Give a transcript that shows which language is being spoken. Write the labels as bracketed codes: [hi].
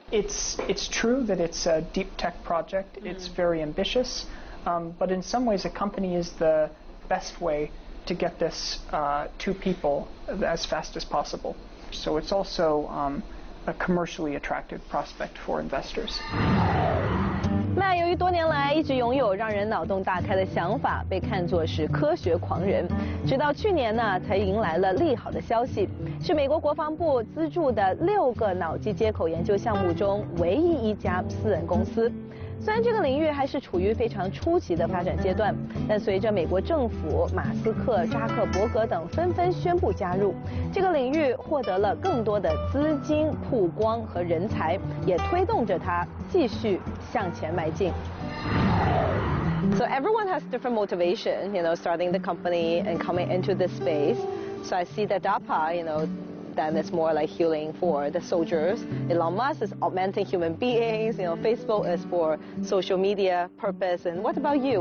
[en] It's true that it's a deep tech project. It's very ambitious, but in some ways a company is the best way to get this to people as fast as possible. So it's also a commercially attractive prospect for investors. [zh] 那由于多年来一直拥有让人脑洞大开的想法，被看作是科学狂人，直到去年呢，才迎来了利好的消息，是美国国防部资助的6个脑机接口研究项目中唯一一家私人公司。虽然这个领域还是处于非常初期的发展阶段，但随着美国政府、马斯克、扎克伯格等纷纷宣布加入，这个领域获得了更多的资金、曝光和人才，也推动着它继续向前迈进。 [en] So everyone has different motivation, starting the company and coming into this space. So I see that DARPA, then it's more like healing for the soldiers. Elon Musk is augmenting human beings. Facebook is for social media purpose. And what about you?